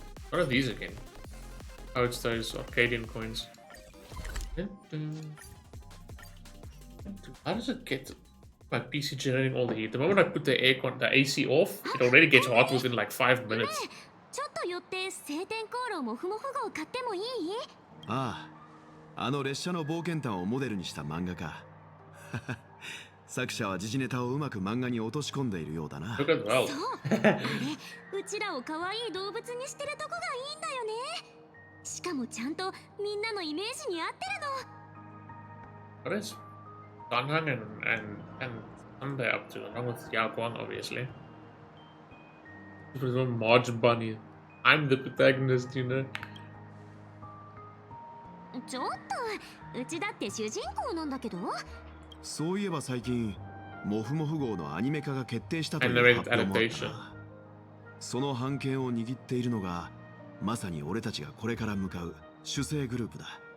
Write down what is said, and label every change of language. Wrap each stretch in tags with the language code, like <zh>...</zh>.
<en>What are these again? Oh, it's those Arcadian coins. How does it get my PC generating all the heat? The moment I put the AC off, it already gets hot within like 5 minutes.</en> <ja>ちょっと寄って晴天航路もふもふ号買ってもいい？ああ、あの列車の冒険譚をモデルにした漫画か。作者は時事ネタをうまく漫画に落とし込んでいるようだな。</ja> <en>Look at well.</en> <ja>あれ、うちらを可愛い動物にしてるとこがいいんだよね。しかもちゃんとみんなのイメージに合ってるの。</ja> <en>What is Danhang and Sunday up to? Along with Yaguan, obviously. There's no Marge Bunny. I'm the protagonist, you know.</en> <ja>ちょっとうちだって主人公なんだけど。そういえば最近モフモフ号のアニメ化が決定したという発表もあったな。その版権を握っているのがまさに俺たちがこれから向かう主戦グループだ。</ja>